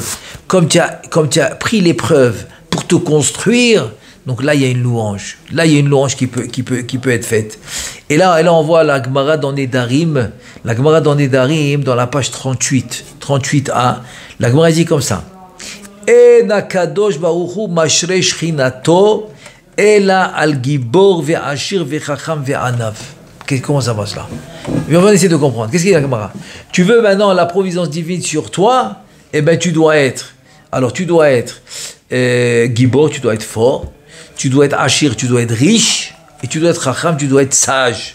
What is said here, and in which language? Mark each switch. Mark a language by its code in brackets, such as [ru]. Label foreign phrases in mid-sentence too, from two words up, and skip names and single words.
[fr] Comme tu as pris l'épreuve pour te construire, donc là, il y a une louange. Là, il y a une louange qui peut être faite. Et là, on voit la Gemara dans Nedarim. La Gemara dans Nedarim, dans la page 38, 38a, la Gemara dit comme ça. [he] אין הקדוש ברוך הוא משרה שכינתו אלא על גבור ועשיר וחכם ועניו. [fr] Comment ça va cela? On va essayer de comprendre. Qu'est-ce qu'il y a, Gemara? Tu veux maintenant la providence divine sur toi? Eh bien, tu dois être. Alors, tu dois être gibor, tu dois être fort. Tu dois être ashir, tu dois être riche. Et tu dois être chacham, tu dois être sage.